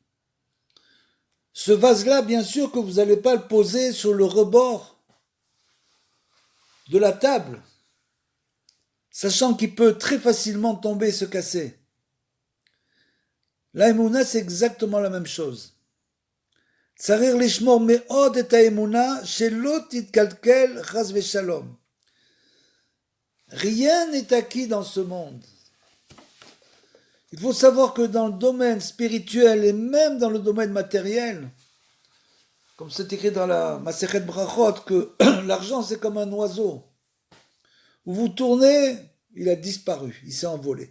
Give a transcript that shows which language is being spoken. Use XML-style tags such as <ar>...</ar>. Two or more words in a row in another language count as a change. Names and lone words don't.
<fr>Ce vase-là, bien sûr que vous n'allez pas le poser sur le rebord de la table, sachant qu'il peut très facilement tomber et se casser. La Emouna, c'est exactement la même chose.</fr> <he>צריך לשמור מאוד את האמונה שלא תתקלקל חס ושלום.</he> <fr>Rien n'est acquis dans ce monde. Il faut savoir que dans le domaine spirituel et même dans le domaine matériel, comme c'est écrit dans la Masechet Brachot, que l'argent c'est comme un oiseau. Où vous tournez, il a disparu, il s'est envolé.</fr>